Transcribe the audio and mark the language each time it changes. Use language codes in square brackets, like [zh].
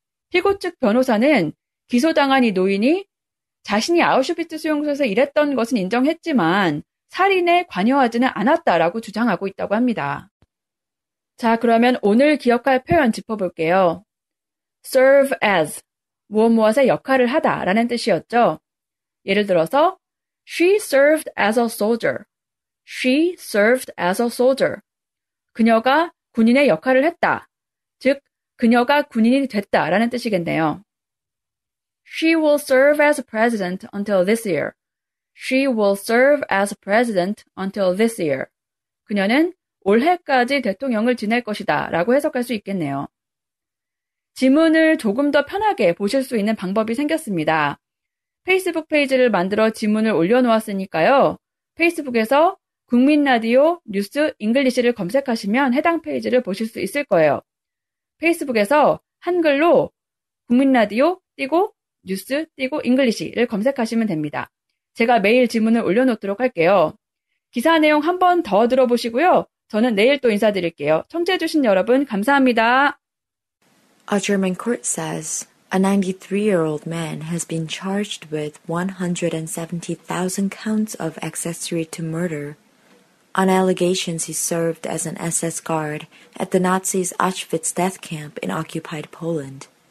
[ko] 피고 측 변호사는 기소당한 이 노인이 자신이 아우슈비츠 수용소에서 일했던 것은 인정했지만 살인에 관여하지는 않았다라고 주장하고 있다고 합니다. 자, 그러면 오늘 기억할 표현 짚어볼게요. serve as, 무엇의 역할을 하다 라는 뜻이었죠. [en] 예를 들어서 She served as a soldier. She served as a soldier. [ko] 그녀가 군인의 역할을 했다. 즉, 그녀가 군인이 됐다 라는 뜻이겠네요. [en] She will serve as president until this year. She will serve as president until this year. [ko] 그녀는 올해까지 대통령을 지낼 것이다 라고 해석할 수 있겠네요. 지문을 조금 더 편하게 보실 수 있는 방법이 생겼습니다. 페이스북 페이지를 만들어 지문을 올려놓았으니까요. 페이스북에서 국민라디오 뉴스 잉글리시를 검색하시면 해당 페이지를 보실 수 있을 거예요. 페이스북에서 한글로 국민라디오 띄고 뉴스 띄고 잉글리시를 검색하시면 됩니다. 제가 매일 지문을 올려놓도록 할게요. 기사 내용 한 번 더 들어보시고요. 저는 내일 또 인사드릴게요. 청취해주신 여러분 감사합니다. [en] A German court says a 93-year-old man has been charged with 170,000 counts of accessory to murder on allegations he served as an SS guard at the Nazis' Auschwitz death camp in occupied Poland.